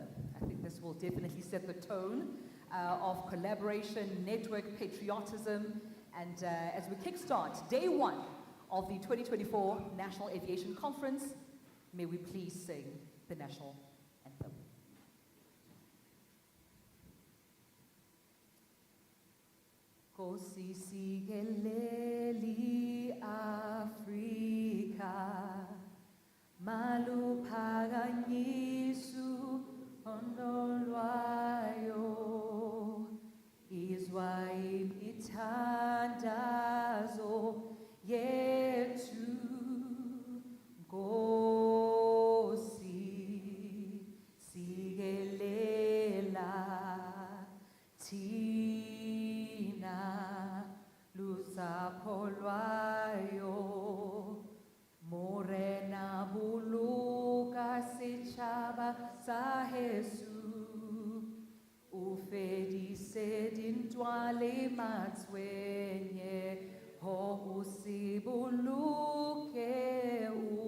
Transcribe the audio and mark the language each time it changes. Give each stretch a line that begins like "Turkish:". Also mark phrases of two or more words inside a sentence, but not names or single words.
English: I think this will definitely set the tone of collaboration, network, patriotism, and as we kickstart day one of the 2024 National Aviation Conference, may we please sing the national anthem.
Xhosa: Nkosi sikeleli Afrika, maluphakanyisu ondolwayo, izwa imithandazo yethu, Nkosi sikelela thina lusapho lwayo,
Southern Sotho: morena buluka setšhaba sa heso, o fedise dintwa le matshwenye, ho o se boloke,